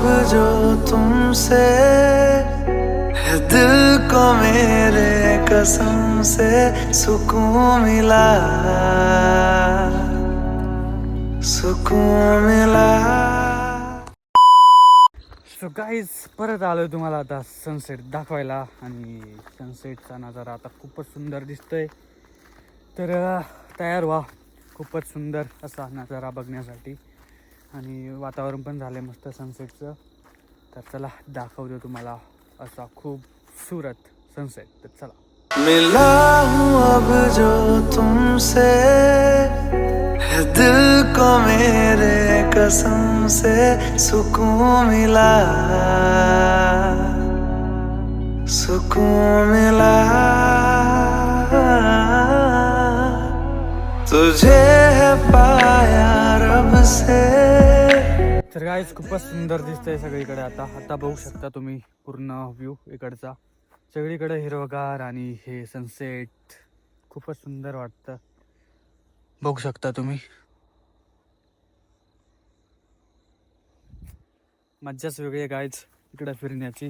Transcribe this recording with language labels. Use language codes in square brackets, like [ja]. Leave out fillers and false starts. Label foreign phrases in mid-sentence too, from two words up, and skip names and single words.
[hi] जो तुमसे, है दिल को मेरे कसम से सुकून मिला, सुकून मिला. [en] so guys, [mr] परत आलोय तुम्हाला आता सनसेट दाखवायला. आणि सनसेटचा नजारा आता खूपच सुंदर दिसतोय. तर तयार व्हा खूपच सुंदर असा नजारा बघण्यासाठी. आणि वातावरण पण झालं मस्त सनसेटचं. तर चला दाखवतो तुम्हाला असा खूपसूरत सनसेट. तर चला. [hi] मिला हूँ अब जो तुमसे, है दिल को मेरे कसम से सुकून मिला, सुकून मिला। तुझे है पाया रब से। [mr] तर गाईज खूपच सुंदर दिसतंय सगळीकडे. आता आता बघू शकता तुम्ही पूर्ण व्ह्यू इकडचा. सगळीकडे हिरवगार आणि हे सनसेट खूपच सुंदर वाटतं. बघू शकता तुम्ही. मज्जाच वेगळी आहे गाईज इकडं फिरण्याची.